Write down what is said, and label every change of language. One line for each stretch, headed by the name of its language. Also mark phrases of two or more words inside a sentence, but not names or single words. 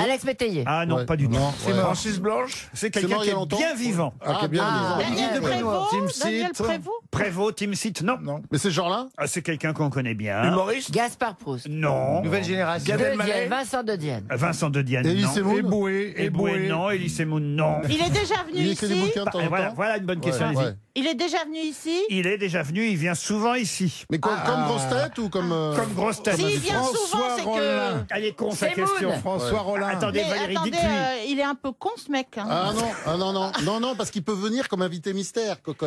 French: Alex Métayer. Ah non, Ouais. pas du tout. Non, C'est ouais. mort. Francis Blanche. C'est C'est quelqu'un mort il qui y a est longtemps? bien vivant. Ah, bien vivant. Daniel de Prévost. Daniel Timsit. Prévost. Prévost, Timsit, non. Mais c'est genre là? Ah, c'est quelqu'un qu'on connaît bien. Humoriste. Gaspard Proust. Non. Nouvelle génération. Gad De Dienne. Elmaleh. Vincent de Dienne. Vincent de Dienne, Elie non. Semoun? Eboué, non. Elie Semoun, non. Il est déjà venu Il écrit des ici. bouquins de temps en Voilà, temps? voilà une bonne question. Ouais, allez-y. ouais. Il est déjà venu ici. Il est déjà venu, il vient souvent ici. Mais comme grosse tête ou comme... Comme grosse tête. S'il vient souvent, c'est que. Elle est con, sa C'est question. Moon. François Rollin. Attendez, Mais Valérie, attendez, dites-lui. il est un peu con ce mec. Hein. Ah non, parce qu'il peut venir comme invité mystère, cocotte.